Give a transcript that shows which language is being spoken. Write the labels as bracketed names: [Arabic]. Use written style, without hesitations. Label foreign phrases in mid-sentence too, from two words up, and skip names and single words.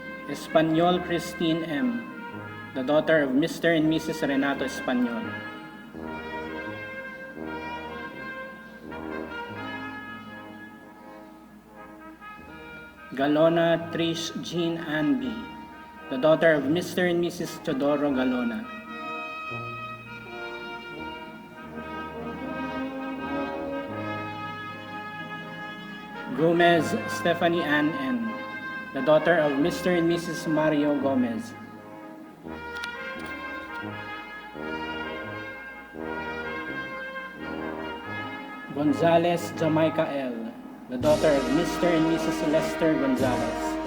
[English] Espanyol Christine M., the daughter of Mr. and Mrs. Renato Espanyol. Galona Trish Jean Ann B., the daughter of Mr. and Mrs. Teodoro Galona. Gomez Stephanie Ann N., the daughter of Mr. and Mrs. Mario Gomez. Gonzalez Jamaica L., the daughter of Mr. and Mrs. Lester Gonzalez.